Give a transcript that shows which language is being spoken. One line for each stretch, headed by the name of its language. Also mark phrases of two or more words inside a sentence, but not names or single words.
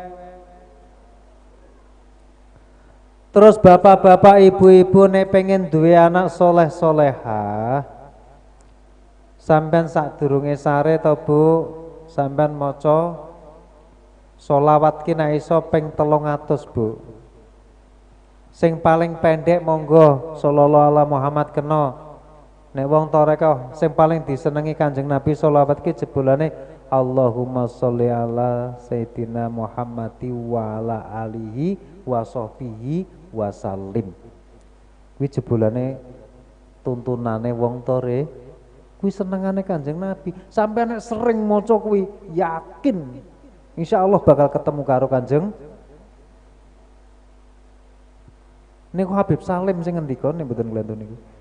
Javanese: Terus bapak-bapak, ibu-ibu nek pengen duwe anak soleh-solehah, sampean sadurunge sare to, Bu, sampean maca sholawat ki nek iso ping 300, Bu. Sing paling pendek monggo
Arabic: صلى الله على محمد
Javanese: kena. Nek wong tarekah sing paling disenengi Kanjeng Nabi sholawat ki jebulane
Arabic: اللهم صل على سيدنا محمد وعلى آله وصحبه وسلم.
Javanese: Kuwi jebulane tuntunane wong tore. Kuwi senengane Kanjeng Nabi. Sampai nek sering maca kuwi yakin insyaallah bakal ketemu karo Kanjeng. Niku Habib Salim sing ngendika nek mboten glendon niku.